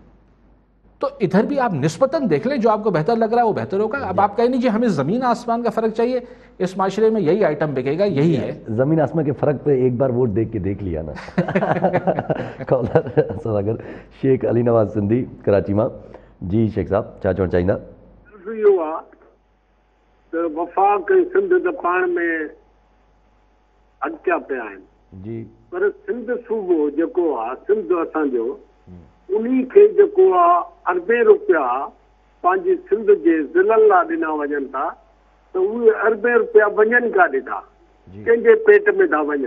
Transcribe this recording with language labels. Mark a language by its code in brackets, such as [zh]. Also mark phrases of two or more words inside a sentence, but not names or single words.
[ur] تو ادھر بھی آپ نسبتاً دیکھ لیں، جو آپ کو بہتر لگ رہا ہے وہ بہتر ہوگا. اب آپ کہیں نہیں جی ہمیں زمین آسمان کا فرق چاہیے، اس معاشرے میں یہی آئٹم بکے گا، یہی ہے. زمین آسمان کے فرق پہ ایک بار ووٹ دیکھ کے دیکھ لیا نا. کالر سوداگر شیخ علی نواز سندھی کراچی ماں. [sd] جی شیخ صاحب چا چوڻ چاہیंदा؟ इहो आहे त वफ़ाक़ ऐं सिंध त पाण में अटकिया पिया आहिनि जी, पर सिंध सूबो जेको आहे, सिंध असांजो, उन्ही खे जेको आहे अरबे रुपया पंहिंजी सिंध जे ज़िलनि लाइ ॾिना वञनि था, त उहे अरबे रुपया वञनि काॾे था, कंहिंजे पेट में था वञनि.